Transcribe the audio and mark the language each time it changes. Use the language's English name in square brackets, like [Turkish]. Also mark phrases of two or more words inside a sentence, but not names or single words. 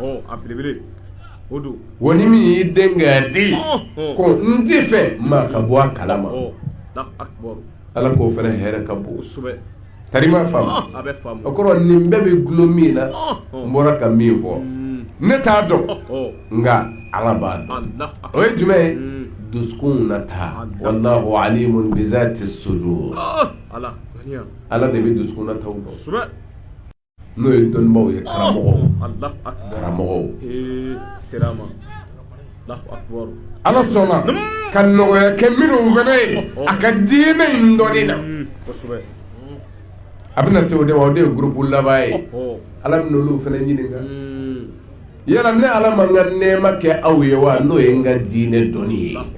[Bambara] wa ni min y'i den k'a di ko n t'i fɛ maa ka bɔ a kalama ala k'o fana hɛrɛ ka bon tarima faamu o kɔrɔ nin bɛɛ bɛ gulo min na n bɔra ka min fɔ ne t'a dɔn nka ala b'a dɔn o ye jumɛn ye dusukun na taa [Arabic] والله عليم بذات الصدور [Bambara] ala de bɛ dusukun na taw dɔn n'o ye dɔnnibaw ye karamɔgɔw ala sɔnna ka nɔgɔya kɛ minnu fana ye a ka diinɛ in dɔnni na a bɛna se o de ma o de ye groupe laban ye ala bɛna olu fana ɲininka yala ne ala ma n ka nɛɛma kɛ aw ye wa n'o ye n ka diinɛ dɔnni ye